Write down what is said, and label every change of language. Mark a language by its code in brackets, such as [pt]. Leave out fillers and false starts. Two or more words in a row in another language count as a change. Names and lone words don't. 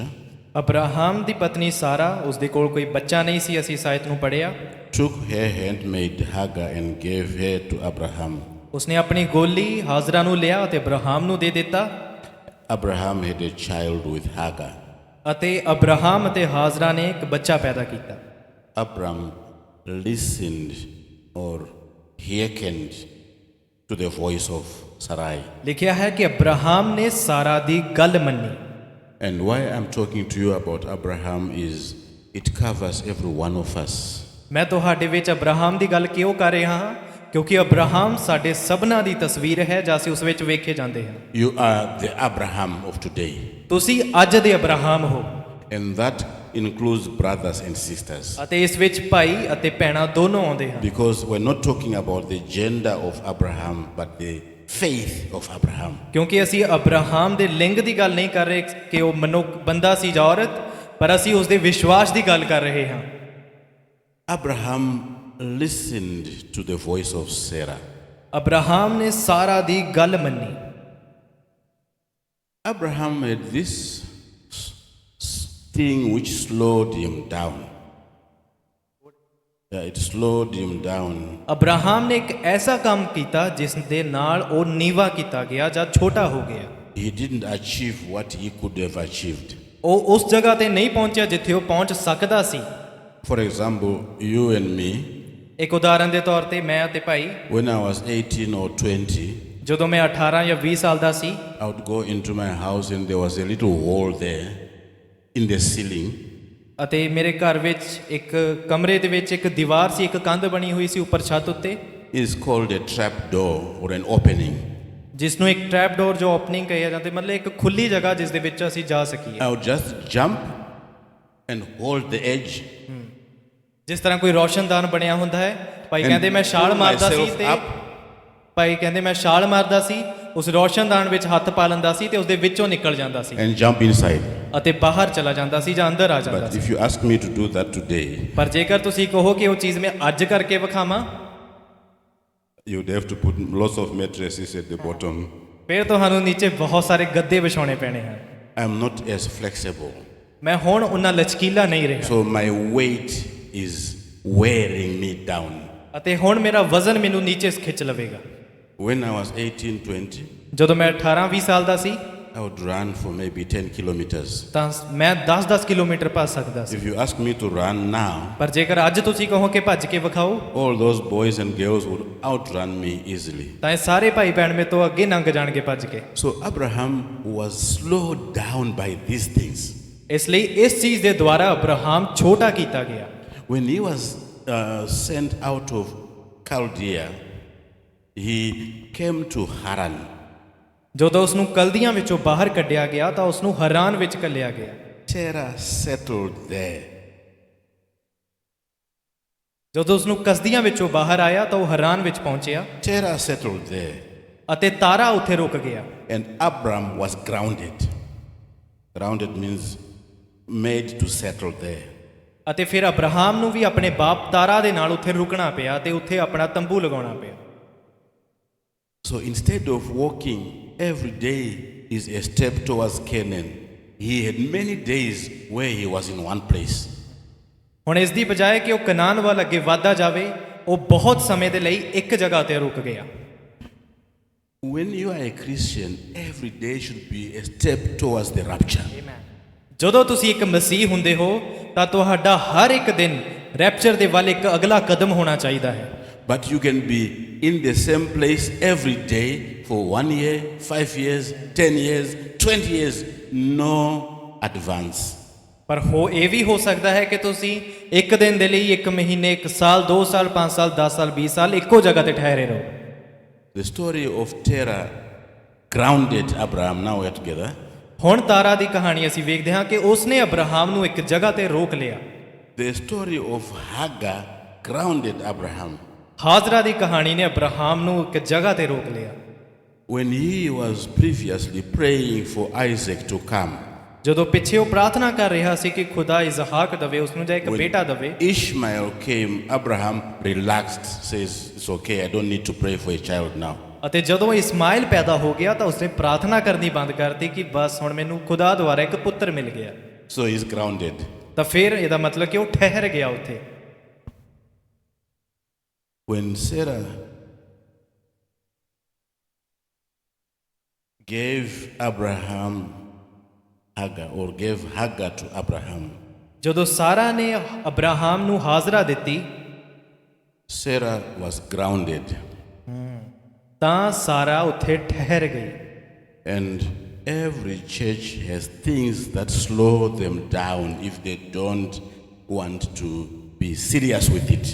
[pa] ਅਬਰਾਹਮ ਦੀ ਪਤਨੀ ਸਾਰਾ, ਉਸ ਦੇ ਕੋਲ ਕੋਈ ਬੱਚਾ ਨਹੀਂ ਸੀ, ਅਸੀਂ ਸਾਇਤ ਨੂੰ ਪੜ੍ਹਿਆ। [en] took her handmaid Hagar and gave her to Abraham. [pa] ਉਸਨੇ ਆਪਣੀ ਗੋਲੀ ਹਾਜ਼ਰਾ ਨੂੰ ਲਿਆ ਅਤੇ ਅਬਰਾਹਮ ਨੂੰ ਦੇ ਦਿੱਤਾ। [en] Abraham had a child with Hagar. [pa] ਅਤੇ ਅਬਰਾਹਮ ਅਤੇ ਹਾਜ਼ਰਾ ਨੇ ਇੱਕ ਬੱਚਾ ਪੈਦਾ ਕੀਤਾ। [en] Abraham listened or hearkened to the voice of Sarai. [pa] ਲਿਖਿਆ ਹੈ ਕਿ ਅਬਰਾਹਮ ਨੇ ਸਾਰਾ ਦੀ ਗੱਲ ਮੰਨੀ। [en] And why I'm talking to you about Abraham is it covers every one of us. [pa] ਮੈਂ ਤੁਹਾਡੇ ਵਿੱਚ ਅਬਰਾਹਮ ਦੀ ਗੱਲ ਕਿਉਂ ਕਰ ਰਿਹਾ ਹਾਂ? ਕਿਉਂਕਿ ਅਬਰਾਹਮ ਸਾਡੇ ਸਭਨਾਂ ਦੀ ਤਸਵੀਰ ਹੈ ਜਾਂ ਅਸੀਂ ਉਸ ਵਿੱਚ ਵੇਖੇ ਜਾਂਦੇ ਹਾਂ। [en] You are the Abraham of today. [pa] ਤੁਸੀਂ ਅੱਜ ਦੇ ਅਬਰਾਹਮ ਹੋ। [en] And that includes brothers and sisters. [pa] ਅਤੇ ਇਸ ਵਿੱਚ ਭਾਈ ਅਤੇ ਭੈਣਾਂ ਦੋਨੋਂ ਆਉਂਦੇ ਹਨ। [en] Because we're not talking about the gender of Abraham, but the faith of Abraham. [pa] ਕਿਉਂਕਿ ਅਸੀਂ ਅਬਰਾਹਮ ਦੇ ਲਿੰਗ ਦੀ ਗੱਲ ਨਹੀਂ ਕਰ ਰਹੇ ਕਿ ਉਹ ਮਨੁੱਖ ਬੰਦਾ ਸੀ ਜਾਂ ਔਰਤ, ਪਰ ਅਸੀਂ ਉਸ ਦੇ ਵਿਸ਼ਵਾਸ ਦੀ ਗੱਲ ਕਰ ਰਹੇ ਹਾਂ। [en] Abraham listened to the voice of Sarah. [pa] ਅਬਰਾਹਮ ਨੇ ਸਾਰਾ ਦੀ ਗੱਲ ਮੰਨੀ। [en] Abraham had this thing which slowed him down. it slowed him down. [pa] ਅਬਰਾਹਮ ਨੇ ਇੱਕ ਐਸਾ ਕੰਮ ਕੀਤਾ ਜਿਸ ਦੇ ਨਾਲ ਉਹ ਨੀਵਾ ਕੀਤਾ ਗਿਆ ਜਾਂ ਛੋਟਾ ਹੋ ਗਿਆ। [en] He didn't achieve what he could have achieved. [pa] ਉਹ ਉਸ ਜਗ੍ਹਾ ਤੇ ਨਹੀਂ ਪਹੁੰਚਿਆ ਜਿੱਥੇ ਉਹ ਪਹੁੰਚ ਸਕਦਾ ਸੀ। [en] For example, you and me, [pa] ਇੱਕ ਉਦਾਹਰਨ ਦੇ ਤੌਰ ਤੇ ਮੈਂ ਅਤੇ ਭਾਈ, [en] when I was 18 or 20, [pa] ਜਦੋਂ ਮੈਂ 18 ਜਾਂ 20 ਸਾਲ ਦਾ ਸੀ, [en] I would go into my house and there was a little hole there in the ceiling. [pa] ਅਤੇ ਮੇਰੇ ਘਰ ਵਿੱਚ ਇੱਕ ਕਮਰੇ ਦੇ ਵਿੱਚ ਇੱਕ ਦੀਵਾਰ ਸੀ, ਇੱਕ ਕੰਧ ਬਣੀ ਹੋਈ ਸੀ ਉੱਪਰ ਛੱਤ ਉੱਤੇ, [en] It's called a trap door or an opening. [pa] ਜਿਸ ਨੂੰ ਇੱਕ [en] trap door [pa] ਜੋ ਓਪਨਿੰਗ ਕਿਹਾ ਜਾਂਦਾ, ਮਤਲਬ ਇੱਕ ਖੁੱਲੀ ਜਗ੍ਹਾ ਜਿਸ ਦੇ ਵਿੱਚ ਅਸੀਂ ਜਾ ਸਕੀਏ। [en] I would just jump and hold the edge. [pa] ਜਿਸ ਤਰ੍ਹਾਂ ਕੋਈ ਰੋਸ਼ਨਦਾਨ ਬਣਿਆ ਹੁੰਦਾ ਹੈ, ਭਾਈ ਕਹਿੰਦੇ ਮੈਂ ਛਾਲ [en] pull [pa] ਮਾਰਦਾ ਸੀ [en] myself [pa] ਤੇ [en] up. [pa] ਭਾਈ ਕਹਿੰਦੇ ਮੈਂ ਛਾਲ ਮਾਰਦਾ ਸੀ, ਉਸ ਰੋਸ਼ਨਦਾਨ ਵਿੱਚ ਹੱਥ ਪਾ ਲੈਂਦਾ ਸੀ ਤੇ ਉਸ ਦੇ ਵਿੱਚੋਂ ਨਿਕਲ ਜਾਂਦਾ ਸੀ [en] And jump inside. [pa] ਅਤੇ ਬਾਹਰ ਚਲਾ ਜਾਂਦਾ ਸੀ ਜਾਂ ਅੰਦਰ ਆ ਜਾਂਦਾ [en] But [pa] ਸੀ। [en] if you ask me to do that today, [pa] ਪਰ ਜੇਕਰ ਤੁਸੀਂ ਕਹੋ ਕਿ ਉਹ ਚੀਜ਼ ਮੈਂ ਅੱਜ ਕਰਕੇ ਵਿਖਾਵਾਂ, [en] you'd have to put lots of mattresses at the bottom. [pa] ਫਿਰ ਤੁਹਾਨੂੰ ਨੀਚੇ ਬਹੁਤ ਸਾਰੇ ਗੱਦੇ ਵਿਛਾਉਣੇ ਪੈਣੇ ਹਨ। [en] I'm not as flexible. [pa] ਮੈਂ ਹੁਣ ਉਨਾ ਲਚਕੀਲਾ ਨਹੀਂ ਰਿਹਾ [en] So my weight is wearing me down. [pa] ਅਤੇ ਹੁਣ ਮੇਰਾ ਵਜ਼ਨ ਮੈਨੂੰ ਨੀਚੇ ਖਿੱਚ ਲਵੇਗਾ। [en] When I was 18, 20, [pa] ਜਦੋਂ ਮੈਂ 18-20 ਸਾਲ ਦਾ ਸੀ [en] I would run for maybe 10 kilometers. [pa] ਤਾਂ ਮੈਂ 10-10 ਕਿਲੋਮੀਟਰ ਭੱਜ ਸਕਦਾ ਸੀ। [en] If you ask me to run now, [pa] ਪਰ ਜੇਕਰ ਅੱਜ ਤੁਸੀਂ ਕਹੋ ਕਿ ਭੱਜ ਕੇ ਵਿਖਾਓ, [en] all those boys and girls would outrun me easily. [pa] ਤਾਂ ਇਹ ਸਾਰੇ ਭਾਈ ਭੈਣ ਮੇਰੇ ਤੋਂ ਅੱਗੇ ਲੰਘ ਜਾਣਗੇ ਭੱਜ ਕੇ। [en] So Abraham was slowed down by these things. [pa] ਇਸ ਲਈ ਇਸ ਚੀਜ਼ ਦੇ ਦੁਆਰਾ ਅਬਰਾਹਮ ਛੋਟਾ ਕੀਤਾ ਗਿਆ। [en] When he was sent out of Chaldea, he came to Haran. [pa] ਜਦੋਂ ਉਸ ਨੂੰ ਕਲਦੀਆਂ ਵਿੱਚੋਂ ਬਾਹਰ ਕੱਢਿਆ ਗਿਆ ਤਾਂ ਉਸ ਨੂੰ ਹਰਾਨ ਵਿੱਚ ਘੱਲਿਆ ਗਿਆ। [en] Terah settled there. [pa] ਜਦੋਂ ਉਸ ਨੂੰ ਕਸਦੀਆਂ ਵਿੱਚੋਂ ਬਾਹਰ ਆਇਆ ਤਾਂ ਉਹ ਹਰਾਨ ਵਿੱਚ ਪਹੁੰਚਿਆ [en] Terah settled there. [pa] ਅਤੇ ਤਾਰਾ ਉੱਥੇ ਰੁਕ ਗਿਆ। [en] And Abram was grounded. Grounded means made to settle there. [pa] ਅਤੇ ਫਿਰ ਅਬਰਾਹਮ ਨੂੰ ਵੀ ਆਪਣੇ ਬਾਪ ਤਾਰਾ ਦੇ ਨਾਲ ਉੱਥੇ ਰੁਕਣਾ ਪਿਆ ਤੇ ਉੱਥੇ ਆਪਣਾ ਤੰਬੂ ਲਗਾਉਣਾ ਪਿਆ। [en] So instead of walking every day is a step towards Canaan, he had many days where he was in one place. [pa] ਹੁਣ ਇਸ ਦੀ ਬਜਾਏ ਕਿ ਉਹ ਕਨਾਨ ਵੱਲ ਅੱਗੇ ਵਧਦਾ ਜਾਵੇ, ਉਹ ਬਹੁਤ ਸਮੇਂ ਦੇ ਲਈ ਇੱਕ ਜਗ੍ਹਾ ਤੇ ਰੁਕ ਗਿਆ। [en] When you are a Christian, every day should be a step towards the rapture. [pa] ਜਦੋਂ ਤੁਸੀਂ ਇੱਕ ਮਸੀਹ ਹੁੰਦੇ ਹੋ ਤਾਂ ਤੁਹਾਡਾ ਹਰ ਇੱਕ ਦਿਨ ਰੈਪਚਰ ਦੇ ਵੱਲ ਇੱਕ ਅਗਲਾ ਕਦਮ ਹੋਣਾ ਚਾਹੀਦਾ ਹੈ। [en] But you can be in the same place every day for 1 year, 5 years, 10 years, 20 years, no advance. [pa] ਪਰ ਇਹ ਵੀ ਹੋ ਸਕਦਾ ਹੈ ਕਿ ਤੁਸੀਂ ਇੱਕ ਦਿਨ ਦੇ ਲਈ, ਇੱਕ ਮਹੀਨੇ, ਇੱਕ ਸਾਲ, 2 ਸਾਲ, 5 ਸਾਲ, 10 ਸਾਲ, 20 ਸਾਲ ਇੱਕੋ ਜਗ੍ਹਾ ਤੇ ਠਹਿਰੇ ਰਹੋ। [en] The story of Terah grounded Abraham. Now we're together. [pa] ਹੁਣ ਤਾਰਾ ਦੀ ਕਹਾਣੀ ਅਸੀਂ ਵੇਖਦੇ ਹਾਂ ਕਿ ਉਸਨੇ ਅਬਰਾਹਮ ਨੂੰ ਇੱਕ ਜਗ੍ਹਾ ਤੇ ਰੋਕ ਲਿਆ। [en] The story of Hagar grounded Abraham. [pa] ਹਾਜ਼ਰਾ ਦੀ ਕਹਾਣੀ ਨੇ ਅਬਰਾਹਮ ਨੂੰ ਇੱਕ ਜਗ੍ਹਾ ਤੇ ਰੋਕ ਲਿਆ। [en] When he was previously praying for Isaac to come, [pa] ਜਦੋਂ ਪਿੱਛੇ ਉਹ ਪ੍ਰਾਰਥਨਾ ਕਰ ਰਿਹਾ ਸੀ ਕਿ ਖੁਦਾ ਇਜ਼ਹਾਕ ਦਵੇ, ਉਸ ਨੂੰ ਜਾਂ ਇੱਕ ਬੇਟਾ ਦਵੇ, [en] Ishmael came, Abraham relaxed, says, it's okay, I don't need to pray for a child now. [pa] ਅਤੇ ਜਦੋਂ ਇਸਮਾਇਲ ਪੈਦਾ ਹੋ ਗਿਆ ਤਾਂ ਉਸਨੇ ਪ੍ਰਾਰਥਨਾ ਕਰਨੀ ਬੰਦ ਕਰਤੀ ਕਿ ਬਸ ਹੁਣ ਮੈਨੂੰ ਖੁਦਾ ਦੁਆਰਾ ਇੱਕ ਪੁੱਤਰ ਮਿਲ ਗਿਆ। [en] So he's grounded. [pa] ਤਾਂ ਫਿਰ ਇਹਦਾ ਮਤਲਬ ਕਿ ਉਹ ਠਹਿਰ ਗਿਆ ਉੱਥੇ। [en] When Sarah gave Abraham Hagar, or gave Hagar to Abraham, [pa] ਜਦੋਂ ਸਾਰਾ ਨੇ ਅਬਰਾਹਮ ਨੂੰ ਹਾਜ਼ਰਾ ਦਿੱਤੀ [en] Sarah was grounded. [pa] ਤਾਂ ਸਾਰਾ ਉੱਥੇ ਠਹਿਰ ਗਈ। [en] And every church has things that slow them down if they don't want to be serious with it.